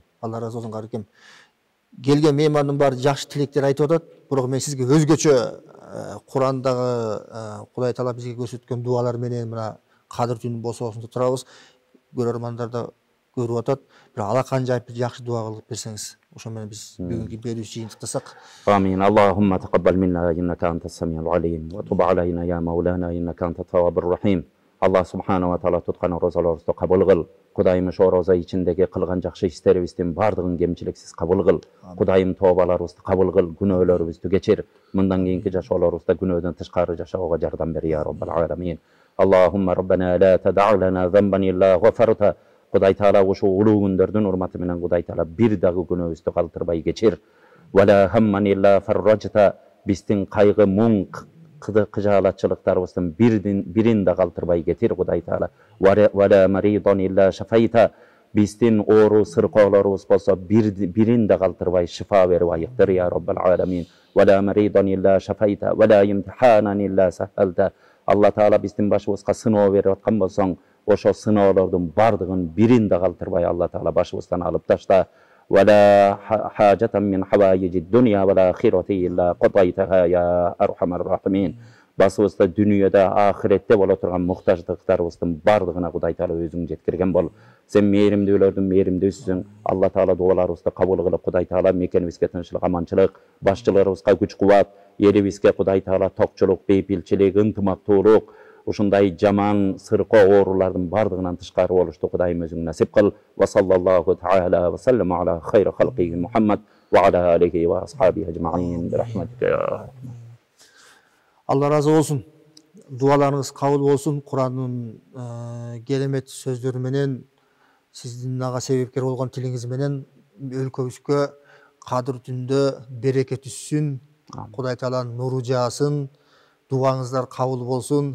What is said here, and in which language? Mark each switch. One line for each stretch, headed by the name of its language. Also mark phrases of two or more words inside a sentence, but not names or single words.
Kyrgyz: Алла разы болсун каракем. Келген меймандын баары жакшы тилектер айтып атат, бирок мен сизге өзгөчө Курандагы Кудай Таала бизге көрсөткөн дуалар менен мына кадыр түнү бособосун деп турабыз. Көрөрмандар да көрүп атат. Бир алакан жайып бир жакшы дуа кылып берсеңиз, ошо менен биз бүгүнкү берүүчү жыйынтыктасак.
Arabic: آمين اللهم تقبل منا إنك أنت السميع العليم وتب علينا يا مولانا إنك أنت التواب الرحيم. الله سبحانه وتعالى
Kyrgyz: туткан розаларыбызды кабыл кыл. Кудайым ошо роза ичиндеги кылган жакшы иштерибиздин бардыгын кемчиликсиз кабыл кыл. Кудайым тообаларыбызды кабыл кыл, күнөөлөрүбүздү кечир. Мындан кийинки жашоолорубузда күнөөдөн тышкары жашоого жардам бер
Arabic: يا رب العالمين. اللهم ربنا لا تدع لنا ذنبا إلا غفرته.
Kyrgyz: Кудай Таала ошо улуу күндөрдүн урматы менен Кудай Таала бир дагы күнөөбүздү калтырбай кечир.
Arabic: ولا هما إلا فرجته.
Kyrgyz: Биздин кайгы, муң, кыжаалатчылыктарыбыздын бирин да калтырбай кетир Кудай Таала.
Arabic: ولا مريضا إلا شفيته.
Kyrgyz: Биздин оору сыркоолорубуз болсо бирин да калтырбай шифа берип айыктыр
Arabic: يا رب العالمين. ولا مريضا إلا شفيته ولا امتحانا إلا سهلته.
Kyrgyz: Алла Таала биздин башыбызга сыноо берип аткан болсоң, ошо сыноолордун бардыгын бирин да калтырбай Алла Таала башыбыздан алып ташта.
Arabic: ولا حاجة من حوائج الدنيا والآخرة إلا قضيتها يا أرحم الراحمين.
Kyrgyz: басыбызда дүниеде ахиретте бола турган муктаждыктарыбыздын бардыгына Кудай Таала өзүң жеткирген бол. Сен мээримдүүлөрдүн мээримдүүсүң. Алла Таала дуаларыбызды кабыл кылып, Кудай Таала мекенибизге тынччылык, аманчылык, башчыларыбызга күч кубат, элибизге Кудай Таала токчулук, бейпилчилик, ынтымактуулук, ушундай жаман сыркоо оорулардын бардыгынан тышкары болушту Кудайым өзүң насип кыл.
Arabic: وصلى الله تعالى وسلم على خير خلقه محمد وعلى آله وأصحابه أجمعين برحمتك يا.
Kyrgyz: Алла разы болсын. Дуаларыңыз кабыл болсын. Курандын керемет сөздөрү менен, сиздин ага себепкер болгон тилиңиз менен өлкөбүзгө кадыр түндө береке түссүн. Кудай Тааланын нуру жаасын. Дуаңыздар кабыл болсын.